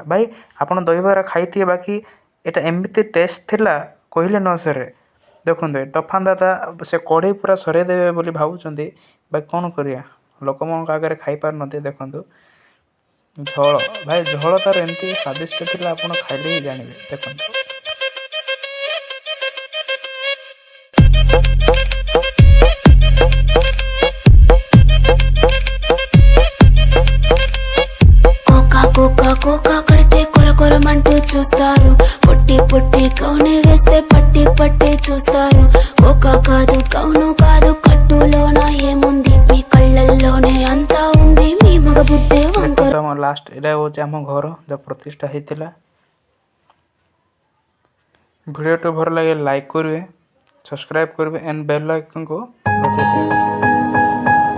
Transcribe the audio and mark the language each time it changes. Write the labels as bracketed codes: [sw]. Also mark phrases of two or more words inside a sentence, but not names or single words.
[or] ଭାଇ ଆପଣ ଦହିବରା ଖାଇଥିବେ, ବାକି ଏଇଟା ଏମିତି ଟେଷ୍ଟ ଥିଲା କହିଲେ ନ ସରେ। ଦେଖନ୍ତୁ ତୋଫାନ ଦାଦା ସେ କଢ଼େଇ ପୁରା ସରେଇ ଦେବେ ବୋଲି ଭାବୁଛନ୍ତି, ବାକି କ'ଣ କରିବା, ଲୋକମାନଙ୍କ ଆଗରେ ଖାଇପାରୁନନ୍ତି। ଦେଖନ୍ତୁ ଝୋଳ, ଭାଇ ଝୋଳ ତାର ଏମିତି ସ୍ୱାଦିଷ୍ଟ ଥିଲା, ଆପଣ ଖାଇଲେ ହିଁ ଜାଣିବେ। ଦେଖନ୍ତୁ [te] కోకా కడితే కొరమంటూ చూస్తారు. పొట్టి కౌనే వేస్తే పట్టి చూస్తారు. కోకా కాదు కౌను కాదు, కట్టులోన ఏముంది, మీ కళ్ళల్లోనే అంతా ఉంది, మీ మగ బుద్ధి [or] ଲାଷ୍ଟ। ଏଇଟା ହେଉଛି ଆମ ଘର ଯେଉଁ ପ୍ରତିଷ୍ଠା ହେଇଥିଲା। ଭିଡ଼ିଓଟି ଭଲ ଲାଗେ ଲାଇକ୍ କରିବେ, ସବସ୍କ୍ରାଇବ୍ କରିବେ, [en] and bell iconକୁ [or] ବଜାଇ ଦେବେ।